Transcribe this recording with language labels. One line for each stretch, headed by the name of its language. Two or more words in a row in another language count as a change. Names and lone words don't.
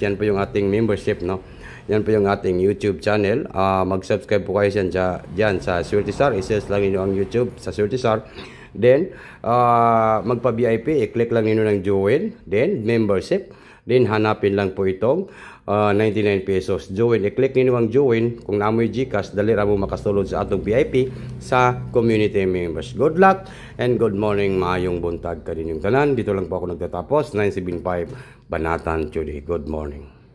Filipino: Yan po yung ating membership, no? Yan po yung ating
English: YouTube channel.
Filipino: Mag-subscribe po kayo dyan sa Sweetisar. I-search lang nyo ang YouTube sa Sweetisar. Then, magpa-VIP, i-click lang nyo ng join. Then, membership. Then, hanapin lang po itong 99 pesos. Join, i-click nyo ang join.
Cebuano: Kung naamoy Gcash, dali ra mo makasulod sa atong VIP sa
English: community members. Good luck and good morning.
Cebuano: Maayong buntag ka din yung tanan.
Filipino: Dito lang po ako nagtatapos.
English: 975 Banatan today. Good morning.